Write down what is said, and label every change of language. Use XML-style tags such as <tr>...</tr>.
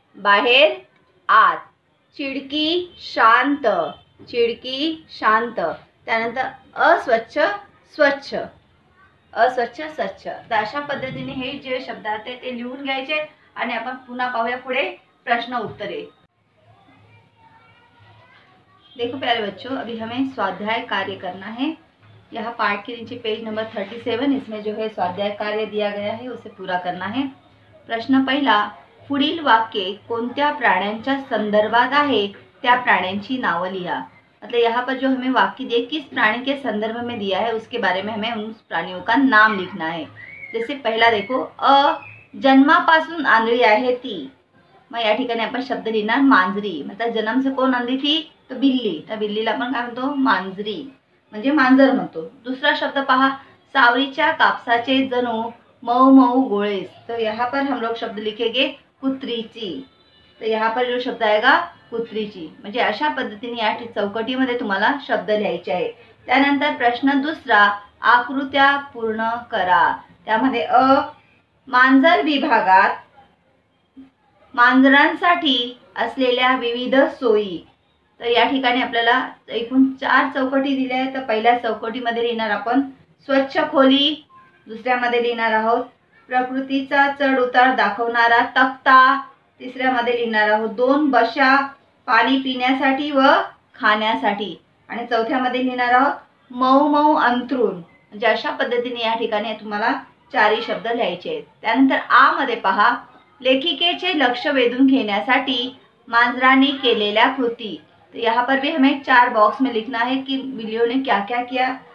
<mr>बाहेर आत, चिडकी शांत, चिडकी शांत. त्यानंतर अस्वच्छ स्वच्छ, अस्वच्छ स्वच्छ. तर अशा पद्धतीने हे जे शब्द आहेत ते लिहून घ्यायचे आणि आपण पुन्हा पाहूया पुढे प्रश्न उत्तरे.</mr> <hi>देखो प्यारे बच्चों, अभी हमें स्वाध्याय कार्य करना है. यहाँ पाठ के नीचे पेज नंबर 37, इसमें जो है स्वाध्याय कार्य दिया गया है, उसे पूरा करना है.</hi> <mr>प्रश्न पहिला, पुढील वाक्य कोणत्या प्राण्यांच्या संदर्भात आहे त्या प्राण्यांची नावं लिहा.</mr> <hi>मतलब यहाँ पर जो हमें वाक्य दिए किस प्राणी के संदर्भ में दिया है उसके बारे में हमें उन प्राणियों का नाम लिखना है.</hi> <mr>जैसे पहिला देखो, जन्मापासून आंधळी आहे ती. मग या ठिकाणी आपण शब्द लिहिणार मांजरी.</mr> <hi>मतलब जन्म से</hi> <mr>कोण आंधळी थी, तर बिल्ली. तर बिल्लीला आपण काय म्हणतो, मांजरी म्हणजे मांजर म्हणतो. दुसरा शब्द पहा, सावरीच्या कापसाचे जणू मऊ मऊ गोळेस.</mr> <hi>तो यहाँ पर हम लोग शब्द लिखेंगे कुत्रीची. तो यहाँ पर जो शब्द आएगा कुत्रीची.</hi> <mr>म्हणजे अशा पद्धतीने या चौकटीमध्ये तुम्हाला शब्द लिहायचे आहे. त्यानंतर प्रश्न दुसरा, आकृत्या पूर्ण करा. त्यामध्ये मांजर विभागात मांजरांसाठी असलेल्या विविध सोयी. तर या ठिकाणी आपल्याला एकूण 4 चौकटी दिल्या आहेत. तर पहिल्या चौकटीमध्ये लिहिणार आपण स्वच्छ खोली. दुसऱ्यामध्ये लिहिणार आहोत प्रकृतीचा चढ उतार दाखवणारा तक्ता. तिसऱ्यामध्ये लिहिणार आहोत 2 बशा पाणी पिण्यासाठी व खाण्यासाठी. आणि चौथ्यामध्ये लिहिणार आहोत मऊ मऊ अंथरूण. म्हणजे अशा पद्धतीने या ठिकाणी तुम्हाला 4 शब्द लिहायचे आहेत. त्यानंतर आ मध्ये पहा, लेखिकेचे लक्ष वेधून घेण्यासाठी मांजरांनी केलेल्या कृती.</mr> <hi>तो यहाँ पर भी हमें 4 बॉक्स में लिखना है कि बिल्लियों ने क्या क्या किया.</hi>